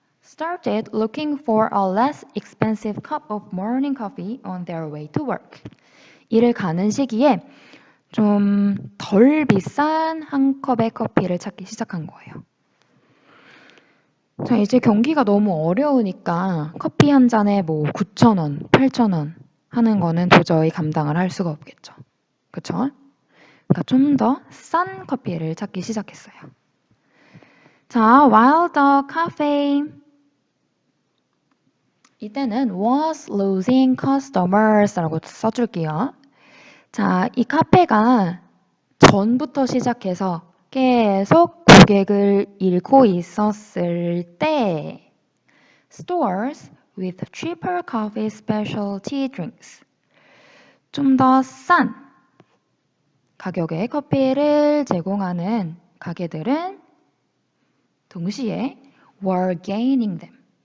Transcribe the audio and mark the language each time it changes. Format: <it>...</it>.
<en>started looking for a less expensive cup of morning coffee on their way to work.</en> <ko>일을 가는 시기에 좀 덜 비싼 한 컵의 커피를 찾기 시작한 거예요. 자, 이제 경기가 너무 어려우니까 커피 한 잔에 뭐 9,000원, 8,000원 하는 거는 도저히 감당을 할 수가 없겠죠. 그쵸? 그러니까 좀 더 싼 커피를 찾기 시작했어요. 자,</ko> <en>while the cafe</en> <ko>이때는</ko> <en>was losing customers라고 써줄게요.</en> <ko>자, 이 카페가 전부터 시작해서 계속 고객을 잃고 있었을 때</ko> <en>stores with cheaper coffee specialty drinks</en> <ko>좀 더 싼 가격의 커피를 제공하는 가게들은 동시에</ko> <en>were gaining them.</en>